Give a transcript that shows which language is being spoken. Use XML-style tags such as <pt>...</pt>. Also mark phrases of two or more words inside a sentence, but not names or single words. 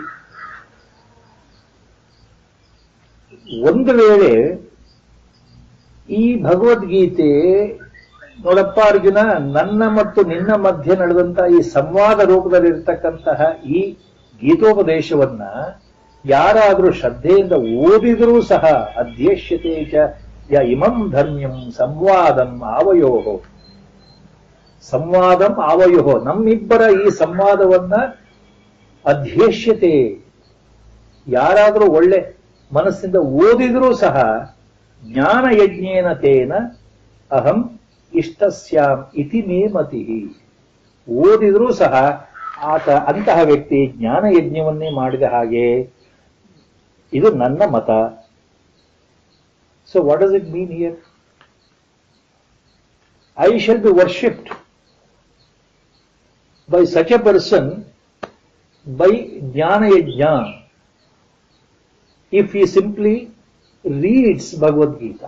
<kn>ಒಂದು ವೇಳೆ ಈ ಭಗವದ್ಗೀತೆ, ನೋಡಪ್ಪ ಅರ್ಜುನ, ನನ್ನ ಮತ್ತು ನಿನ್ನ ಮಧ್ಯೆ ನಡೆದಂತಹ ಈ ಸಂವಾದ ರೂಪದಲ್ಲಿರ್ತಕ್ಕಂತಹ ಈ ಗೀತೋಪದೇಶವನ್ನ ಯಾರಾದರೂ ಶ್ರದ್ಧೆಯಿಂದ ಓದಿದರೂ ಸಹ</kn> <sa>ಅಧ್ಯೇಷ್ಯತೆ ಚ ಇಮಂ ಧರ್ಮ್ಯಂ ಸಂವಾದಂ ಆವಯೋಹೋ. ಸಂವಾದಂ ಆವಯೋಹೋ,</sa> <kn>ನಮ್ಮಿಬ್ಬರ ಈ ಸಂವಾದವನ್ನ ಅಧ್ಯೇಷ್ಯತೆ, ಯಾರಾದರೂ ಒಳ್ಳೆ ಮನಸ್ಸಿಂದ ಓದಿದರೂ ಸಹ</kn> <sa>ಜ್ಞಾನ ಯಜ್ಞೇನ ತೇನ ಅಹಂ ಇಷ್ಟಸ್ಯಾಮ್ ಇತಿ ಮೇ ಮತಿಃ.</sa> <kn>ಓದಿದರೂ ಸಹ ಅಂತಹ ವ್ಯಕ್ತಿ ಜ್ಞಾನ ಯಜ್ಞವನ್ನೇ ಮಾಡಿದ ಹಾಗೆ, ಇದು ನನ್ನ ಮತ.</kn> <en>so what does it mean here? I shall be worshipped by such a person by jnana yajna if he simply reads Bhagavad Gita.</en>